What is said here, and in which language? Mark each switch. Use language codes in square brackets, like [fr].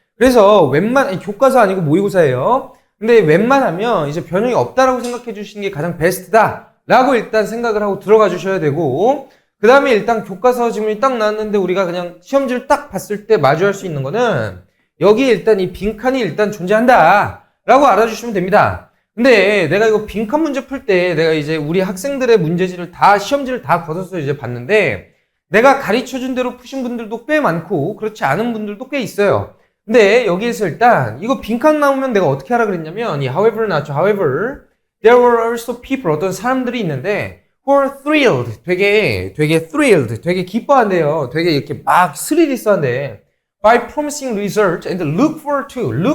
[ko] 그래서 교과서 아니고 모의고사예요. 근데 웬만하면 이제 변형이 없다라고 생각해 주시는 게 가장 베스트다라고 일단 생각을 하고 들어가 주셔야 되고, 그 다음에 일단 교과서 지문이 딱 나왔는데 우리가 그냥 시험지를 딱 봤을 때 마주할 수 있는 거는 여기에 일단 이 빈칸이 일단 존재한다라고 알아주시면 됩니다. 근데 내가 이거 빈칸 문제 풀 때 내가 이제 우리 학생들의 문제지를 시험지를 다 걷어서 이제 봤는데 내가 가르쳐 준 대로 푸신 분들도 꽤 많고 그렇지 않은 분들도 꽤 있어요. 근데 여기에서 일단 이거 빈칸 나오면 내가 어떻게 하라 그랬냐면 이 however 나왔죠. [en] However, there were also people, [ko] 어떤 사람들이 있는데 [en] who were thrilled, [ko] 되게 [en] thrilled, [ko] 되게 기뻐한대요. 되게 이렇게 막 스릴 있어 한대. [en] by promising result and look forward to예요.